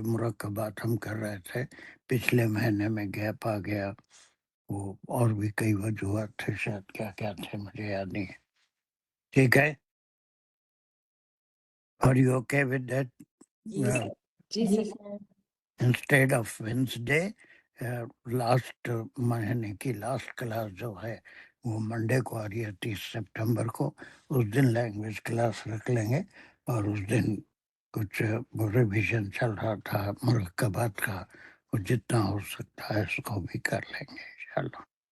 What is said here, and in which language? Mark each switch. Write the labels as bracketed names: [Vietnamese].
[Urdu] مرکبات ہم کر رہے تھے، پچھلے مہینے میں گیپ آ گیا، وہ اور بھی کئی وجوہات تھے، شاید کیا کیا تھے مجھے یاد نہیں ہے. ٹھیک ہے، [English] Are you okay with that? [Urdu] جی جی جی sir. Sir. [English] Instead of Wednesday, [Urdu] last مہینے کی لاسٹ کلاس جو ہے وہ منڈے کو آ رہی ہے 30 سپٹمبر کو. اس دن لینگویج کلاس رکھ لیں گے، اور اس دن کچھ ریویژن چل رہا تھا مرکبات کا، وہ جتنا ہو سکتا ہے اس کو بھی کر لیں گے انشاءاللہ.